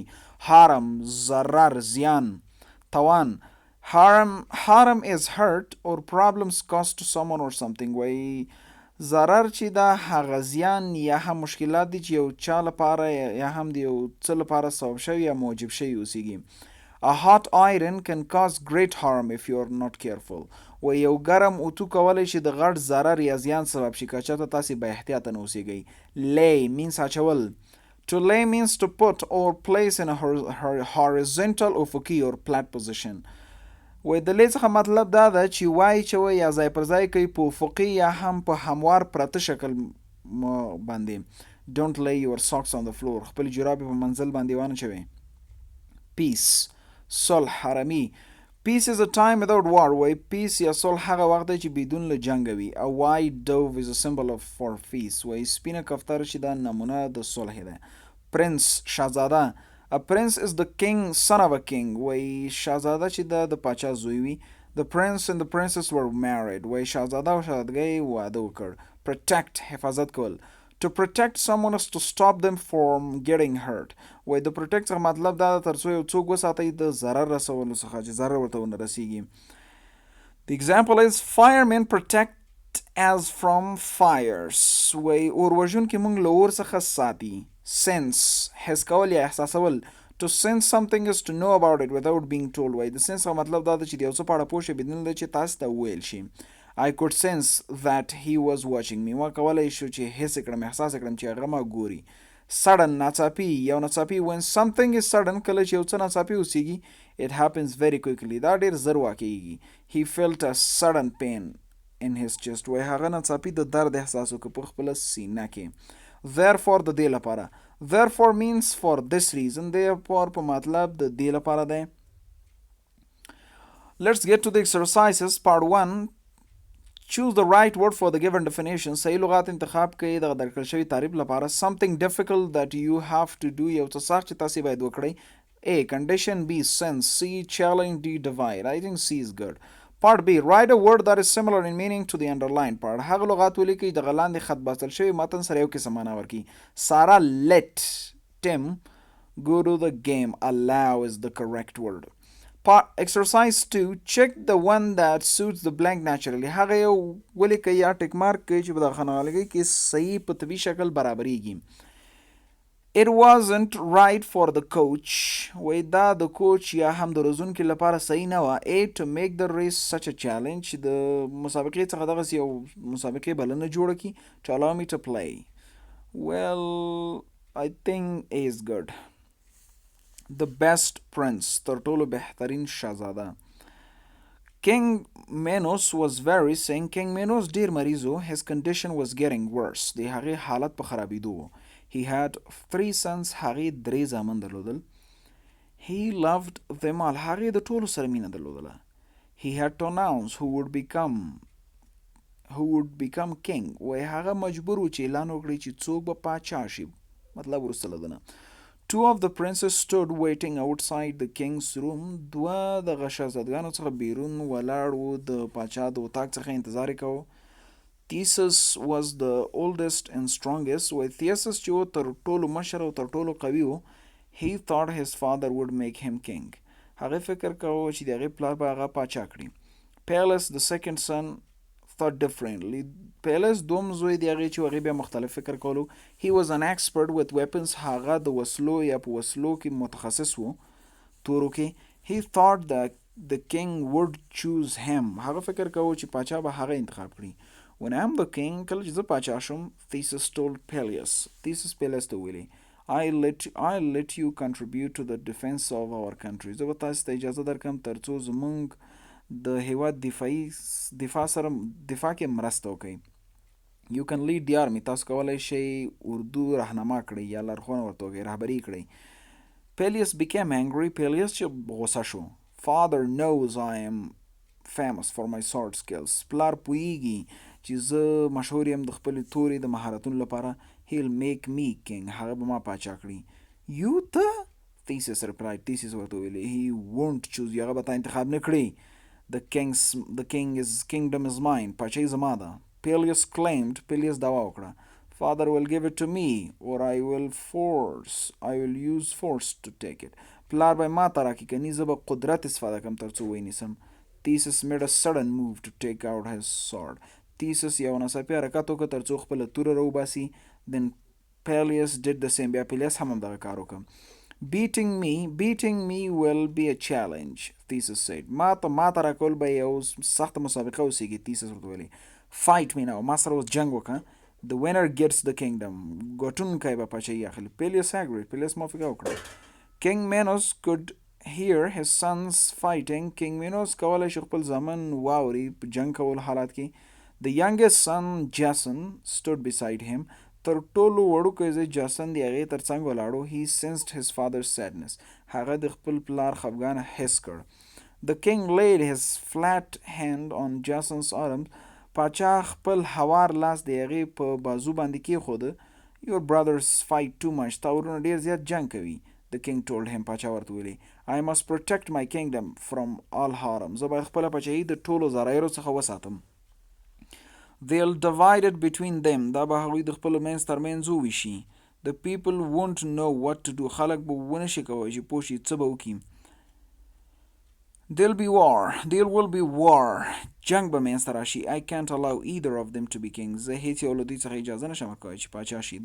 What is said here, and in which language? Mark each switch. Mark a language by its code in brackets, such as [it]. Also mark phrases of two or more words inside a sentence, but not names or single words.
[ps] Harm, ضرر, زیان, تاوان. [en] Harm is hurt or problems caused to someone or something. [ps] وای ضرر چې ده هغه زیان یا هم مشکلات دي چې یو چا لپاره یا هم د یو څه لپاره سبب شوي یا موجب شوي اوسیږي. [en] A hot iron can cause great harm if you are not careful. [ps] و یو ګرم اوتو کولی شي د غټ ضرر یا زیان سبب شي که چېرته تاسې با احتیاطه نه اوسیږئ. [en] Lay means اچول. To lay means to put or place in a horizontal افقي or flat position. [ps] و د lay څخه مطلب دا ده چې وای چوي یا ځای پر ځای کوي په افقي یا هم په هموار پرته شکل باندې. [en] Don't lay your socks on the floor. [ps] خپل جرابې په منزل باندې وانه چوي. Peace, صلح, حرمي. [en] Peace is a time without war. [ps] وای peace یا صلح هغه وخت دی چې بدون له جنګ وي. [en] A white dove is a symbol for peace. [ps] وای سپینه کفتره چې دا نمونه د صلح ده. [en] Prince, شاهزاده. A prince is the king, son of a king. [ps] وای شاهزاده چې دا د پاچا زوی وي. [en] The prince and the princess were married. [ps] وای شاهزاده او شاهزادګۍ واده وکړ. Protect, حفاظت کول. [en] To protect someone is to stop them from getting hurt. [ps] وای د protect څخه مطلب دا ده تر څو یو څوک وساتئ د ضرر رسولو څخه چې ضرر ورته ونه رسیږي. [en] The example is firemen protect as from fires. [ps] وای اور وژونکي موږ له اور څخه ساتي. Sense حس کول یا احساسول. [en] To sense something is to know about it without being told. [ps] وای د sense څخه مطلب دا ده چې د یو څه په اړه پوه شئ بدون له چې تاسو ته وویل شي. [en] I could sense that he was watching me. [ps] ما کولای شو چې حس کړم احساس کړم چې هغه ما ګوري. Sudden ناڅاپي یو ناڅاپي [en] when something is sudden [ps] کله چې یو څه ناڅاپي اوسیږي [en] it happens very quickly [ps] دا ډیر زر واقعیږي. [en] He felt a sudden pain in his chest. [ps] وای هغه ناڅاپي د درد احساس وکړ په خپل سینه کې. Therefore د دې لپاره. [en] Therefore means for this reason. [ps] Therefore په مطلب د دې لپاره دی. [en] Let's get to the exercises. Part 1. Choose the right word for the given definition. [ps] صحیح لغات انتخاب کړئ د درکړل شوي تعریف لپاره. [en] Something difficult that you have to do. [ps] یو څه سخت چې تاسې باید وکړئ. [en] A. Condition. B. Sense. C. Challenge. D. Divide. I think C is good. Part B. Write a word that is similar in meaning to the underlined part. [ps] هغه لغات ولیکئ د لاندې خط باسل شوي متن سره یو قسم معنا ورکړي. [en] Sarah let Tim go to the game. Allow is the correct word. Exercise 2. Check the one that suits the blank naturally. [ps] هغه یو ولیکئ یا ټیک مارک کړئ چې په دغه خانوالګۍ کې صحیح په طبیعي شکل برابریږي. [en] It wasn't right for the coach. [ps] وای دا د کوچ یا هم د روزونکي لپاره صحیح نه وه. [en] A. To make the race such a challenge. [ps] د مسابقې څخه دغسې یو مسابقې بلنه جوړه کړي. [en] To allow me to play. Well, I think A is good. The best prince. [ps] تر ټولو بهترین شهزاده. [en] King Minos was very sick. [ps] King Minos ډیر مریض و. [en] His condition was getting worse. [ps] د هغې حالت په خرابېدو و. [en] He had 3 sons. [ps] هغې 3 زامن درلودل. [en] He loved them all. [ps] هغې د ټولو سره مینه درلودله. [en] He had to announce who would become king. [ps] وای هغه مجبور و چې اعلان وکړي چې څوک به پاچا شي. مطلب وروسته له ده. [en] Two of the princes stood waiting outside the king's room. [ps] دوه دغه شهزادګانو څخه بیرون ولاړ وو د پاچا د اتاق څخه انتظار یې کوو. [en] Theseus was the oldest and strongest. [ps] وای theseus چې و تر ټولو مشر او تر ټولو قوي و. [en] He thought his father would make him king. [ps] هغه فکر کوو چې د هغې پلار به هغه پاچا کړي. [en] Peleus the second son thought differently. [ps] Peleus دوم زوی د هغې چې هغې بیا مختلف فکر کولو. [en] He was an expert with weapons. [ps] هغه د وسلو یا په وسلو کې متخصص و. تورو کې. [en] He thought that the king would choose him. [ps] هغه فکر کوو چې پاچا به هغه انتخاب کړي. [en] When I am the king, [ps] کله چې زه پاچا شم, [en] Theseus told Peleus. [ps] Theseus Peleus ته ویلي. [en] I'll let you contribute to the defense of our country. [ps] زه به تاسو ته اجازه درکم تر څو زموږ د هیواد دفاع کې مرسته وکړئ. [en] You can lead the army. [ps] تاسو کولی شئ اردو رهنما کړئ یا لارښوونه ورته وکړئ رهبري کړئ. [en] Peleus became angry. [ps] Peleus چې غوسه شو. [en] Father knows I am famous for my sword skills. [ps] پلار پوهیږي چې زه مشهور یم د خپلې تورې د مهارتونو لپاره. [en] He'll make me king. [ps] هغه به ما پاچا کړي. You ته [en] Theseus replied. [ps] Theseus ورته ویلي. [en] He won't choose you. [ps] هغه به تا انتخاب نه کړي. [en] The kingdom is mine. [ps] پاچای زما ده. [en] Peleus claimed. [ps] Peleus دعوا وکړه. [en] Father will give it to me or I will use force to take it. [ps] پلار به ما ته راکړي کني زه به قدرت استفاده کوم تر څو ونیسم. [en] Theseus made a sudden move to take out his sword. [ps] Theseus یو ناڅاپي حرکت وکړ تر څو خپله توره راوباسي. [en] Then Peleus did the same. [ps] بیا Peleus هم همدغه کار وکړ. [en] Beating me will be a challenge, Theseus said. [ps] ما ته راکول به یو سخته مسابقه اوسیږي. Theseus ورته ویلي. [en] Fight me now. [ps] ما سره اوس جنګ وکړه. [en] The winner gets the kingdom. [ps] ګټونکی به پاچاهي اخلي. [en] Peleus agreed. [ps] Peleus موافقه وکړه. [en] King Minos could hear his sons fighting. [ps] King Minos کولی شي خپل زامن واوري په جنګ کول حالات کې. [en] The youngest son Jason stood beside him. [ps] تر ټولو وړوکی زوی جاسن د هغې تر څنګ ولاړو. [en] He sensed his father's sadness. [ps] هغه د خپل پلار خفګانه حس کړ. [en] The king laid his flat hand on Jason's arm. [ps] پاچا خپل هوار لاس د هغې په بازو باندې کېښوده. [en] Your brothers fight too much. [ps] تا ورونه ډېر زیات جنګ کوي. [en] The king told him. [ps] پاچا ورته ویلي. [en] I must protect my kingdom from all harm. [ps] زه باید خپله پاچاهي د ټولو ضرایرو څخه وساتم. [en] They'll divide it between them. [ps] دا به هغوی د خپلو منځ ترمنځ وویشي. [en] The people won't know what to do. [ps] خلک به ونه شي کولی چې پوه شي څه به وکړي. [en] There'll be war. There will be war. [ps] جنگ به منځ ته راشي. [en] I can't allow either of them to be kings. [ps] زه هیڅ یو له دوی څخه اجازه نشم کولی چې پاچا شي.